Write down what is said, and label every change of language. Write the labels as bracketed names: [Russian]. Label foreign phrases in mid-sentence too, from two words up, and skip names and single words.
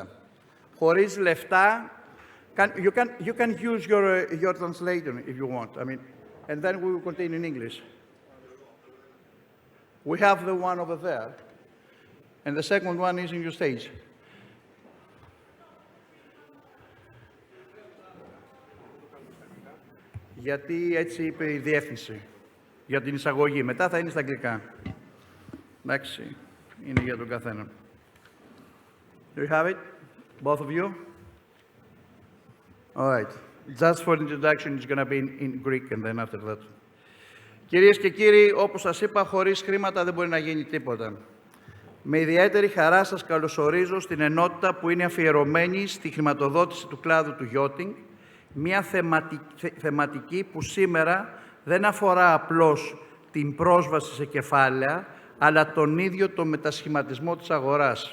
[Greek] Χωρίς λεφτά, [English] you can use your translator if you want. I mean, and then we will continue in English. We have the one over there, and the second one is in your stage. [Greek] Γιατί έτσι είπε η διεύθυνση για την εισαγωγή. Μετά θα είναι στα αγγλικά. Εντάξει, είναι για τον καθένα. [English] Do you have it? Both of you? All right. Just for the introduction, it's going to be in Greek and then after that. [Greek] Κυρίες και κύριοι, όπως σας είπα, χωρίς χρήματα δεν μπορεί να γίνει τίποτα. Με ιδιαίτερη χαρά σας καλωσορίζω στην ενότητα που είναι αφιερωμένη στη χρηματοδότηση του κλάδου του yachting, μια θεματική που σήμερα δεν αφορά απλώς την πρόσβαση σε κεφάλαια, αλλά τον ίδιο το μετασχηματισμό της αγοράς.